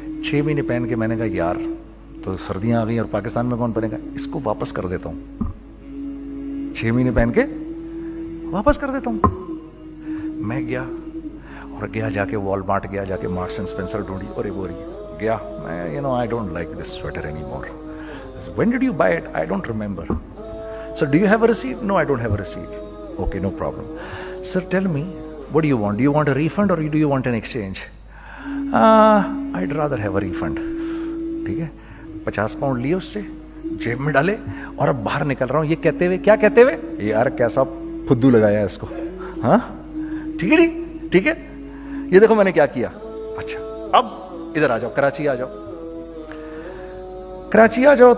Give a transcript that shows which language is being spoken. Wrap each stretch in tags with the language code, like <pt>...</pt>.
<ur>6 مہینے پہن کے میں نے کہا یار تو سردیاں آ گئی اور پاکستان میں کون پہنے گا, اس کو واپس کر دیتا ہوں. 6 مہینے پہن کے واپس کر دیتا ہوں. میں گیا جا کے وال مارٹ گیا, جا کے مارکس اینڈ اسپینسر ڈھونڈی اور ایک بوری گیا. میں</ur> <en>I don't like this sweater anymore. I said, when did you buy it? I don't remember. Sir, do you have a receipt? No, I don't have a receipt. Okay, no problem. Sir, tell me, what do you want? Do you want a refund or do you want an exchange? I'd rather have a refund.</en> <ur>ٹھیک ہے. 50 pound لیے اس سے, جیب میں ڈالے اور اب باہر نکل رہا ہوں یہ کہتے ہوئے, کیا کہتے ہوئے, یار کیسا پھدو لگایا اس کو. ہاں ٹھیک ہے جی, ٹھیک ہے. یہ دیکھو میں نے کیا کیا. اچھا اب ادھر آ جاؤ, کراچی آ جاؤ.</ur>